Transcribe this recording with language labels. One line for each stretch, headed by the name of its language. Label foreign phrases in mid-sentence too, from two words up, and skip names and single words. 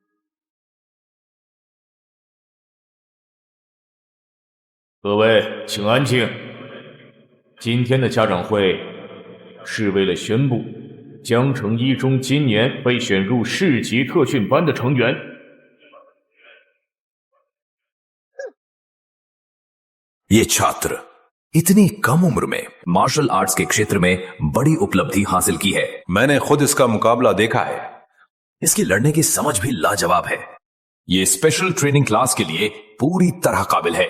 Chinese: 各位，请安静。今天的家长会是为了宣布江城一中今年被选入市级特训班的成员。
Hindi: ये छात्र इतनी कम उम्र में
English: martial arts
Hindi: के क्षेत्र में बड़ी उपलब्धि हासिल की है। मैंने खुद इसका मुकाबला देखा है। इसकी लड़ने की समझ भी लाजवाब है। ये
English: special training class
Hindi: के लिए पूरी तरह काबिल है।